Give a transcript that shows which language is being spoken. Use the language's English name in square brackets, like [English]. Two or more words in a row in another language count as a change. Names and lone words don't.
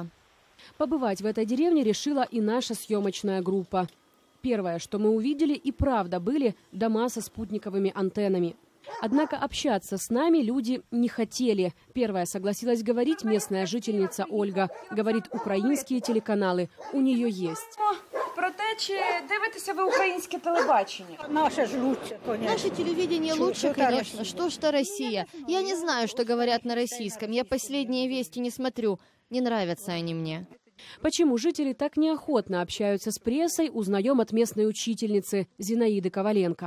[Russian] Побывать в этой деревне решила и наша съемочная группа. Первое, что мы увидели, и правда были дома со спутниковыми антеннами. Однако общаться с нами люди не хотели. Первая согласилась говорить местная жительница Ольга. Говорит, украинские телеканалы у нее есть. [Ukrainian] Про те, чи дивитеся ви українське телебачення? [Russian] Наше же лучше, конечно. Наше телевидение лучше, конечно. Что ж, Россия. Я не знаю, что говорят на российском. Я последние вести не смотрю. Не нравятся они мне. Почему жители так неохотно общаются с прессой, узнаем от местной учительницы Зинаиды Коваленко.